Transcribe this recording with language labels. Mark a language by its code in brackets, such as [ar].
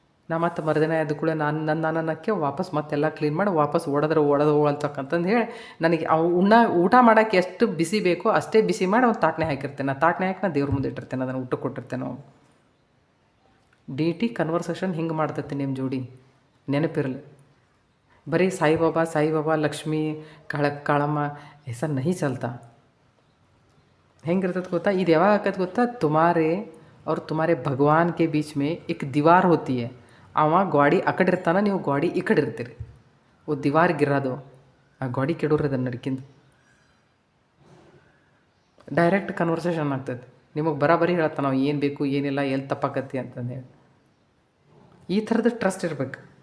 [kn] ನಾ ಮತ್ತೆ ಮರುದಿನ ಎದ್ದು ಕೂಡ ನನ್ನಕ್ಕೆ ವಾಪಸ್ ಮತ್ತೆಲ್ಲ ಕ್ಲೀನ್ ಮಾಡಿ ವಾಪಸ್ ಒಡೆದು ಹೋಗಲ್ತಕ್ಕಂತಂದು ಹೇಳಿ, ನನಗೆ ಊಟ ಮಾಡೋಕ್ಕೆ ಎಷ್ಟು ಬಿಸಿ ಬೇಕೋ ಅಷ್ಟೇ ಬಿಸಿ ಮಾಡಿ ಒಂದು ತಾಟ್ನೆ ಹಾಕಿರ್ತೇನೆ. ಆ ತಾಟ್ನೆ ಹಾಕಿ ನಾ ದೇವ್ರ ಮುಂದೆ ಇಟ್ಟಿರ್ತೇನೆ, ಅದನ್ನು ಊಟಕ್ಕೆ ಕೊಟ್ಟಿರ್ತೇನೆ. ನಾವು ಡಿ ಟಿ ಕನ್ವರ್ಸೇಷನ್ ಹಿಂಗೆ ಮಾಡ್ತೈತಿ ನಿಮ್ಮ ಜೋಡಿ, ನೆನಪಿರಲಿ. ಬರೀ ಸಾಯಿಬಾಬಾ ಲಕ್ಷ್ಮೀ ಕಾಳಮ್ಮ ಹೆಸರು [hi] ನಹಿ ಚಲ್ತಾ. [kn] ಹೆಂಗಿರ್ತದೆ ಗೊತ್ತಾ, ಇದು ಯಾವಾಗ ಆಕತ್ ಗೊತ್ತಾ, [hi] तुम्हारे भगवान के बीच में एक दीवार होती है. [kn] ಅವ ಗಾಡಿ ಆ ಕಡೆ ಇರ್ತಾನೆ, ನೀವು ಗಾಡಿ ಈ ಕಡೆ ಇರ್ತೀರಿ. ಓ ದಿವಾರ್ ಗಿರೋದು, ಆ ಗಾಡಿ ಕೆಡೋರಿ ಅದನ್ನು ನಡ್ಕಿಂದು ಡೈರೆಕ್ಟ್ ಕನ್ವರ್ಸೇಷನ್ ಆಗ್ತೈತೆ. ನಿಮಗೆ ಬರಾಬರಿ ಹೇಳ್ತಾನೆ ನಾವು ಏನು ಬೇಕು ಏನಿಲ್ಲ, ಎಲ್ಲಿ ತಪ್ಪಾಕತ್ತಿ ಅಂತಂದೇಳಿ. ಈ ಥರದ ಟ್ರಸ್ಟ್ ಇರಬೇಕು.